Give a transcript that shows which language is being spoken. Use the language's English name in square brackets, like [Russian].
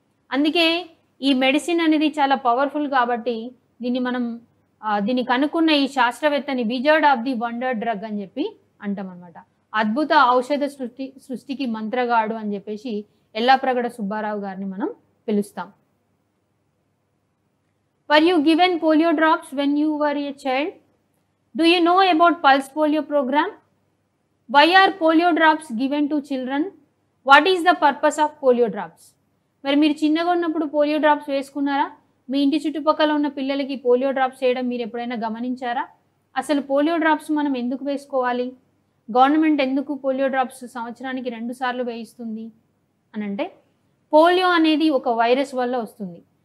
[Telugu] అందుకే ఈ మెడిసిన్ అనేది చాలా పవర్ఫుల్ కాబట్టి దీన్ని కనుక్కున్న ఈ శాస్త్రవేత్తని [English] wizard of the wonder drug [Telugu] అని చెప్పి అంటాం అనమాట. అద్భుత ఔషధ సృష్టికి మంత్రగాడు అని చెప్పేసి ఎల్లాప్రగడ సుబ్బారావు గారిని మనం పిలుస్తాం. [English] Were you given polio drops when you were a child? Do you know about Pulse Polio program? Why are polio drops given to children? What is the purpose of polio drops? [Telugu] మరి మీరు చిన్నగా ఉన్నప్పుడు polio drops వేసుకున్నారా? మీ ఇంటి చుట్టుపక్కల ఉన్న పిల్లలకి polio drops చేయడం మీరు ఎప్పుడైనా గమనించారా? అసలు పోలియో డ్రాప్స్ మనం ఎందుకు వేసుకోవాలి? గవర్నమెంట్ ఎందుకు పోలియో డ్రాప్స్ సంవత్సరానికి 2 సార్లు వేయిస్తుంది అని అంటే పోలియో అనేది ఒక వైరస్ వల్ల వస్తుంది.